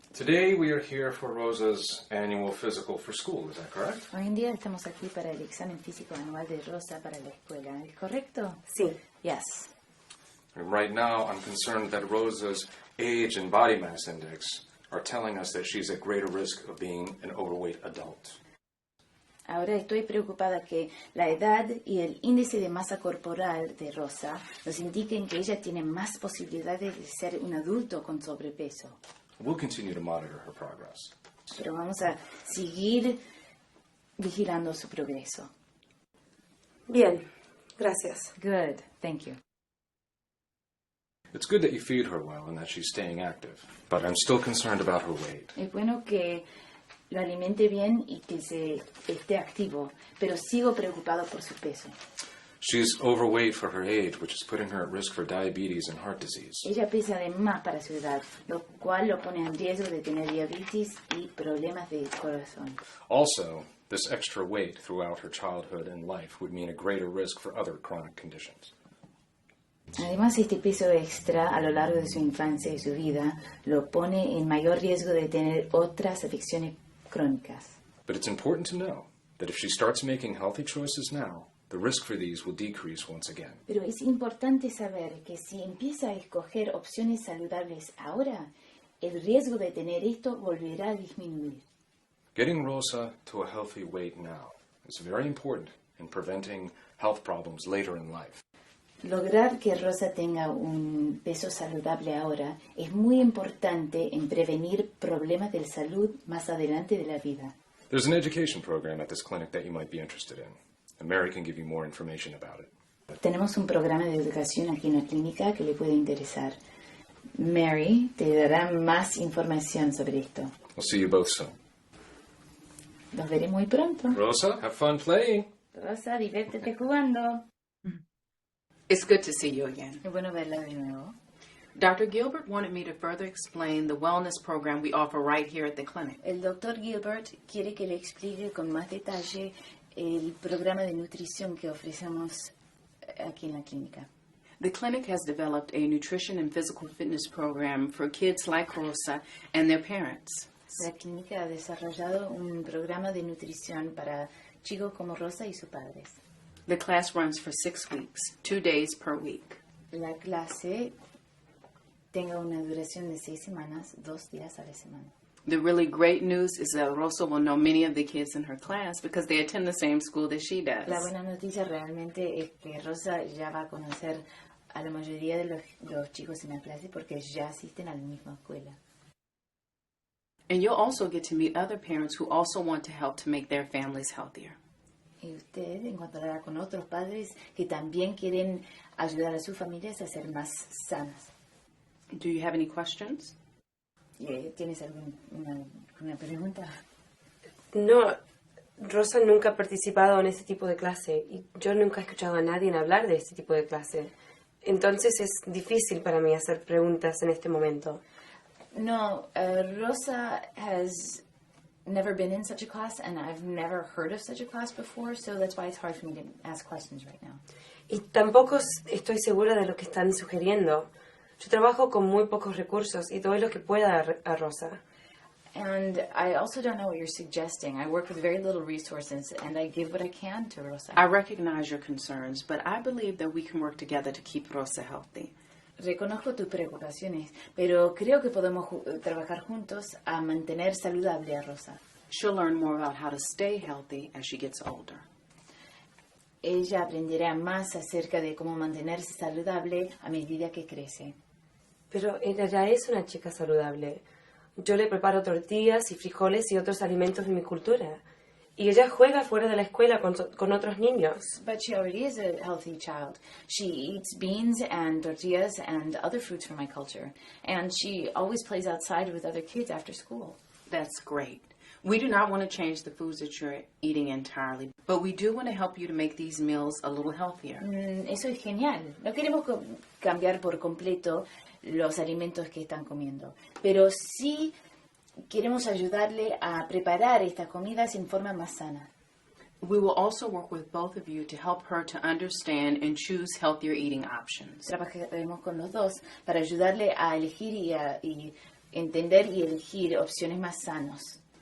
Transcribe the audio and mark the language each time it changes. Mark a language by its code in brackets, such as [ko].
[en] Today we are here for Rosa's annual physical for school. Is that correct? [es] Hoy en día estamos aquí para el examen físico anual de Rosa para la escuela, ¿es correcto? Sí. [en] Yes. And right now I'm concerned that Rosa's age and body mass index are telling us that she's at greater risk of being an overweight adult. [es] Ahora estoy preocupada que la edad y el índice de masa corporal de Rosa nos indiquen que ella tiene más posibilidades de ser un adulto con sobrepeso. [en] We'll continue to monitor her progress. [es] Pero vamos a seguir vigilando su progreso. Bien, gracias. [en] Good, thank you. It's good that you feed her well and that she's staying active, but I'm still concerned about her weight. [es] Es bueno que lo alimente bien y que se esté activo, pero sigo preocupado por su peso. [en] She's overweight for her age, which is putting her at risk for diabetes and heart disease. [es] Ella pesa de más para su edad, lo cual lo pone en riesgo de tener diabetes y problemas de corazón. [en] Also, this extra weight throughout her childhood and life would mean a greater risk for other chronic conditions. [es] Además, este peso extra a lo largo de su infancia y su vida lo pone en mayor riesgo de tener otras afecciones crónicas. [en] But it's important to know that if she starts making healthy choices now, the risk for these will decrease once again. [es] Pero es importante saber que si empieza a escoger opciones saludables ahora, el riesgo de tener esto volverá a disminuir. [en] Getting Rosa to a healthy weight now is very important in preventing health problems later in life. [es] Lograr que Rosa tenga un peso saludable ahora es muy importante en prevenir problemas de salud más adelante de la vida. [en] There's an education program at this clinic that you might be interested in, and Mary can give you more information about it. [es] Tenemos un programa de educación aquí en la clínica que le puede interesar. Mary te dará más información sobre esto. [en] We'll see you both soon. [es] Los veré muy pronto. [en] Rosa, have fun playing. [es] Rosa, diviértete jugando. [en] It's good to see you again. [es] Es bueno verla de nuevo. [en] Dr. Gilbert wanted me to further explain the wellness program we offer right here at the clinic. [es] El doctor Gilbert quiere que le explique con más detalle el programa de nutrición que ofrecemos aquí en la clínica. [en] The clinic has developed a nutrition and physical fitness program for kids like Rosa and their parents. [es] La clínica ha desarrollado un programa de nutrición para chicos como Rosa y sus padres. [en] The class runs for 6 weeks, 2 days per week. [es] La clase tenga una duración de 6 semanas, 2 días a la semana. [en] The really great news is that Rosa will know many of the kids in her class because they attend the same school that she does. [es] La buena noticia realmente es que Rosa ya va a conocer a la mayoría de los chicos en la clase porque ya asisten a la misma escuela. [en] And you'll also get to meet other parents who also want to help to make their families healthier. [es] Y usted encontrará con otros padres que también quieren ayudar a sus familias a ser más sanas. [en] Do you have any questions? [es] ¿Tienes alguna pregunta? No, Rosa nunca ha participado en este tipo de clase y yo nunca he escuchado a nadie hablar de este tipo de clase. Entonces es difícil para mí hacer preguntas en este momento. [en] No, Rosa has never been in such a class, and I've never heard of such a class before, so that's why it's hard for me to ask questions right now. [es] Y tampoco estoy segura de lo que están sugiriendo. Yo trabajo con muy pocos recursos y doy lo que pueda a Rosa. [en] And I also don't know what you're suggesting. I work with very little resources, and I give what I can to Rosa. I recognize your concerns, but I believe that we can work together to keep Rosa healthy. [es] Reconozco tus preocupaciones, pero creo que podemos trabajar juntos a mantener saludable a Rosa. [en] She'll learn more about how to stay healthy as she gets older. [es] Ella aprenderá más acerca de cómo mantenerse saludable a medida que crece. Pero ella ya es una chica saludable. Yo le preparo tortillas y frijoles y otros alimentos de mi cultura. Y ella juega fuera de la escuela con otros niños. [en] But she already is a healthy child. She eats beans and tortillas and other foods from my culture. And she always plays outside with other kids after school. That's great. We do not want to change the foods that you're eating entirely, but we do want to help you to make these meals a little healthier. [es] Eso es genial. No queremos cambiar por completo los alimentos que están comiendo, pero sí queremos ayudarle a preparar estas comidas en forma más sana. [en] We will also work with both of you to help her to understand and choose healthier eating options. [es] Trabajaremos con los dos para ayudarle a elegir y entender y elegir opciones más sanos.